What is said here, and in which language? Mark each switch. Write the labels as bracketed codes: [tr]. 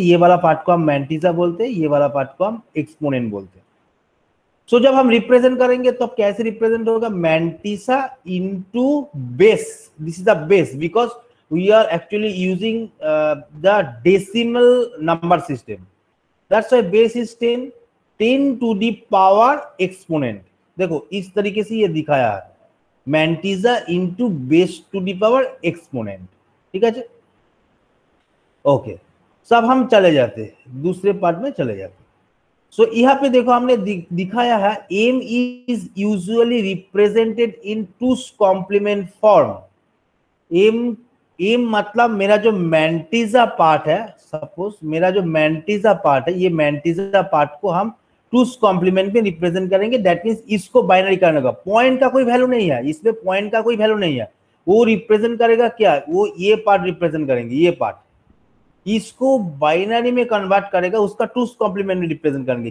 [hi] ये वाला पार्ट को हम मैंटीसा बोलते हैं, ये वाला पार्ट को हम एक्सपोनेंट बोलते हैं। सो जब हम रिप्रेजेंट करेंगे तो कैसे रिप्रेजेंट होगा? [en] Mantissa into base, this is the base because we are actually using the decimal number system. That's why base is 10 to the power exponent। [hi] देखो इस तरीके से ये दिखाया है, मैंटीजा into base to the power exponent, ठीक है। ओके, सब हम चले जाते हैं दूसरे पार्ट में चले जाते। सो यहाँ पे देखो हमने दिखाया है [en] m is usually represented in 2's complement form। [hi] m मतलब मेरा जो मैंटीजा पार्ट है, सपोज मेरा जो मैंटीजा पार्ट है, ये मैंटीजा पार्ट को हम 2's कॉम्प्लीमेंट में रिप्रेजेंट करेंगे। दैट मींस इसको बाइनरी करने का, पॉइंट का कोई वैल्यू नहीं है इसमें, पॉइंट का कोई वैल्यू नहीं है। वो रिप्रेजेंट करेगा क्या? वो ये पार्ट रिप्रेजेंट करेंगे, ये पार्ट, इसको बाइनरी में कन्वर्ट करेगा, उसका 2's कॉम्प्लीमेंट में रिप्रेजेंट करेंगे।